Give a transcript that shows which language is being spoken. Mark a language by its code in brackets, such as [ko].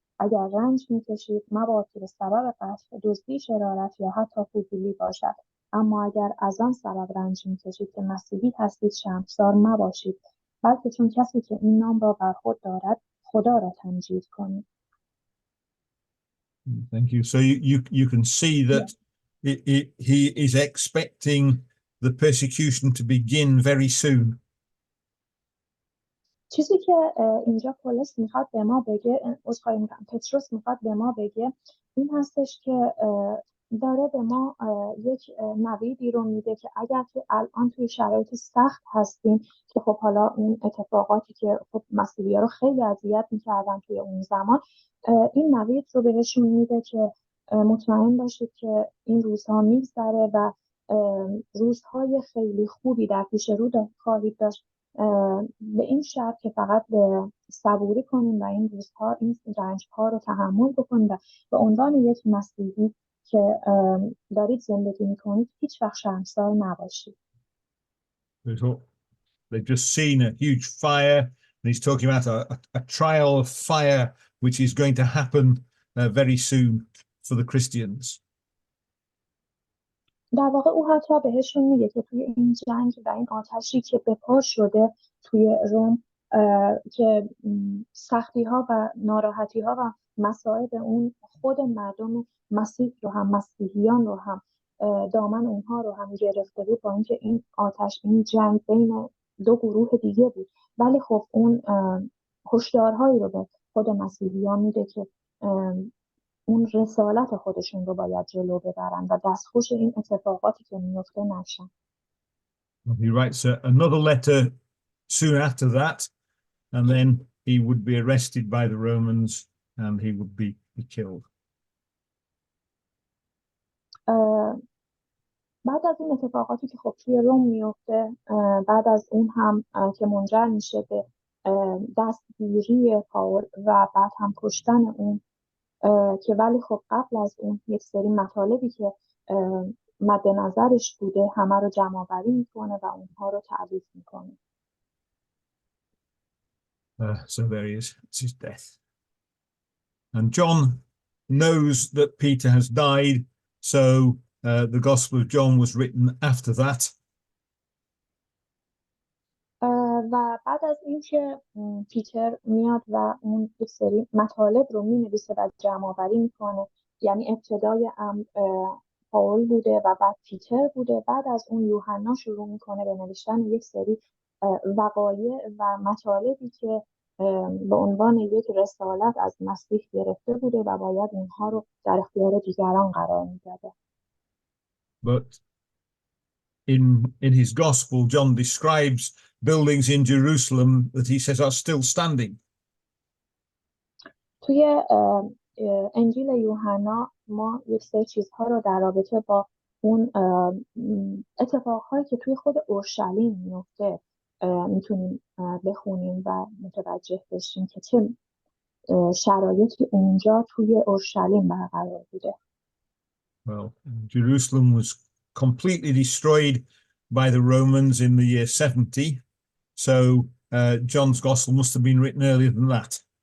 [fa] اگر رنج می‌کشید مباد که به سبب قتل، دزدی، شرارت یا حتی فضولی باشد، اما اگر از آن سبب رنج می‌کشید که مسیحی هستید شرمسار مباشید، بلکه چون کسی که این نام را بر خود دارد خدا را تمجید کنید. [en] Thank you. So you can see that he is expecting the persecution to begin very soon. [fa] چیزی که اینجا پولس میخواد به ما بگه، پتروس میخواد به ما بگه این هستش که داره به ما یک نویدی رو میده که اگر که الان توی شرایط سخت هستیم که خب حالا اون اتفاقاتی که خب مسیحی‌ها رو خیلی اذیت میکردن توی اون زمان، این نوید رو بهشون میده که مطمئن باشید که این روزها میگذره و روزهای خیلی خوبی در پیش رو خواهید داشت، به این شرط که فقط صبوری کنیم و این روزها این رنج‌ها رو تحمل بکنیم و به عنوان یک مسیحی که دارید زندگی میکنید هیچ وقت شرمسار نباشید. [en] They've just seen a huge fire and he's talking about a trial of fire which is going to happen very soon for the Christians. [fa] در واقع او حتی بهشون میگه که توی این جنگ و این آتشی که به پا شده توی روم که سختی ها و ناراحتی ها و مصائب اون خود مردم مسیح رو هم مسیحیان رو هم دامن اونها رو هم گرفته بود، با اینکه این آتش این جنگ بین دو گروه دیگه بود، ولی خب اون هشدارهایی رو به خود مسیحیان میده که اون رسالت خودشون رو باید جلو ببرن و دستخوش این اتفاقاتی که میفته نشن. [en] He writes another letter soon after that, and then he would be arrested by the Romans and he would be killed. [fa] بعد از این اتفاقاتی که خب توی روم میفته، بعد از اون هم که منجر میشه به دستگیری پاول و بعد هم کشتن اون، که ولی خب قبل از اون یک سری مطالبی که مد نظرش بوده همه رو جمع آوری میکنه و اونها رو تعریف میکنه. [en] So there he is. It's his death. And John knows that Peter has died, so the Gospel of John was written after that. [fa] و بعد از اینکه پیتر میاد و اون یک سری مطالب رو مینویسه و جمع آوری میکنه، یعنی ابتدای پاول بوده و بعد پیتر بوده، بعد از اون یوحنا شروع میکنه به نوشتن یک سری وقایع و مطالبی که به عنوان یک رسالت از مسیح گرفته بوده و باید اونها رو در اختیار دیگران قرار میداده. [en] But in his gospel, John describes buildings in Jerusalem that he says are still standing. [fa] توی انجیل یوحنا ما یک سری چیزها رو در رابطه با اون اتفاقهایی که توی خود اورشلیم میفته میتونیم بخونیم و متوجه بشیم که چه شرایطی اونجا توی اورشلیم برقرار بوده. [en] Well, Jerusalem was completely destroyed by the Romans in the year 70, so John's Gospel must have been written earlier than that.